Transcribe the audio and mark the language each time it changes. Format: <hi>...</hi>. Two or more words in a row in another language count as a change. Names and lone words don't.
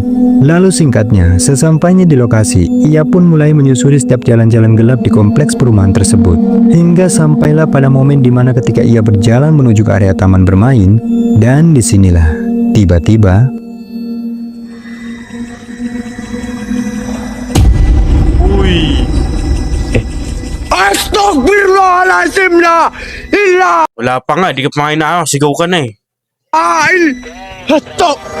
<id>Lalu singkatnya, sesampainya di lokasi, ia pun mulai menyusuri setiap jalan-jalan gelap di kompleks perumahan tersebut, hingga sampailah pada momen dimana ketika ia berjalan menuju ke area taman bermain, dan disinilah tiba-tiba</id> <tl>Uy.</tl> <ar>أستغفر الله العظيم لا إله</ar> <tl>Wala pa nga, di ka pa na sigaw ka na eh. ail hatok</tl>